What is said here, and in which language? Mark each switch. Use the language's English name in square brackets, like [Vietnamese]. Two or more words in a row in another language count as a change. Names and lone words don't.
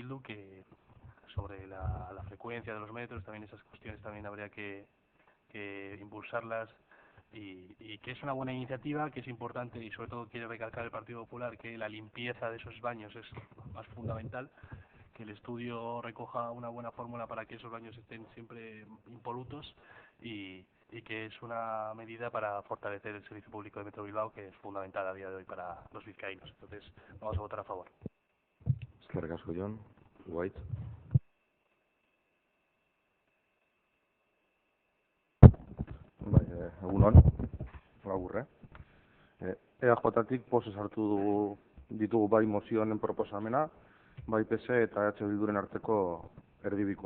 [Spanish] Bildu, que sobre la frecuencia de los metros, también esas cuestiones también habría que impulsarlas, y que es una buena iniciativa, que es importante, y sobre todo quiere recalcar el Partido Popular que la limpieza de esos baños es más fundamental, que el estudio recoja una buena fórmula para que esos baños estén siempre impolutos, y que es una medida para fortalecer el servicio público de Metro Bilbao, que es fundamental a día de hoy para los vizcaínos. Entonces vamos a votar a favor. [Basque] Eskerrik asko, John. White. Egun on, agurre. EAJtik pozez hartu ditugu bai mozioen proposamena, bai PS eta EH Bilduren arteko erdibikoa.